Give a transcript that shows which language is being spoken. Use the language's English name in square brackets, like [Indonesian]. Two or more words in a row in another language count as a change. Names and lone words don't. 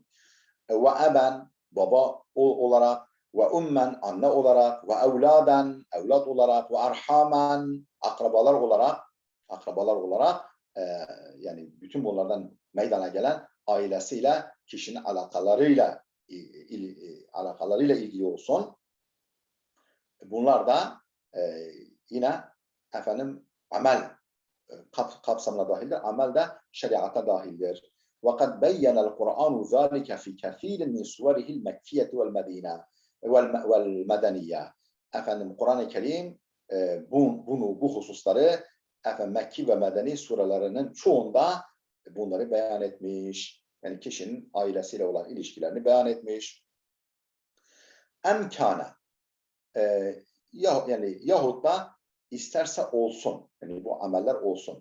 [Turkish] Ve eben, baba olarak, ve ummen, anne olarak, ve evladen, evlat olarak, ve arhamen, akrabalar olarak, yani bütün bunlardan meydana gelen ailesiyle, kişinin alakalarıyla ilgili olsun. Bunlar da yine efendim amel kapsamına dahildir. Amel de şeriata dahildir. [Arabic] وَقَدْ بَيَّنَ الْقُرْآنُ ذَٰلِكَ فِي كَثِيرٍ مِنْ سُوَرِهِ الْمَكِّيَّةِ وَالْمَدَنِيَّةِ. [Turkish] efendim Kur'an-ı Kerim bu hususları Mekki ve Medeni surelerinin çoğunda bunları beyan etmiş. Yani kişinin ailesiyle olan ilişkilerini beyan etmiş. Emkâne yani yahut da isterse olsun, yani bu ameller olsun.